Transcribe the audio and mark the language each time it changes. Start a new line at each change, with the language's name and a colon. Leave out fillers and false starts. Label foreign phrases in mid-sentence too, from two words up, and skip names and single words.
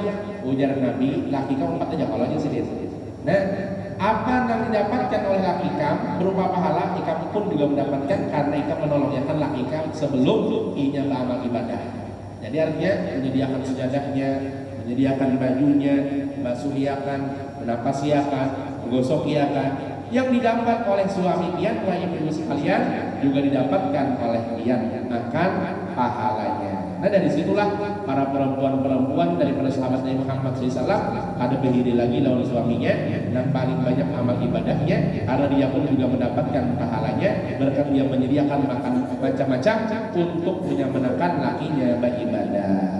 Banjar: Ujar Nabi, laki kau umpat aja kalau aja sendiri. Nah, apa yang didapatkan oleh laki kamu berupa pahala, ikam pun juga mendapatkan karena ikam menolongnya kan laki kamu sebelum inya beramal ibadah. Jadi artinya menyediakan sejadahnya, menyediakan bajunya, basuhiakan, menapasiakan, menggosokhiakan.
Indonesian: Yang didapat oleh suami pian, wahai ibu sekalian, juga didapatkan oleh pian akan pahalanya. Nah dari situlah para perempuan-perempuan daripada sahabat Nabi Muhammad SAW ada berdiri lagi lawan suaminya dan paling banyak amal ibadahnya karena dia pun juga mendapatkan pahalanya berkat dia menyediakan makan macam-macam untuk menyemangkan lakinya beribadah.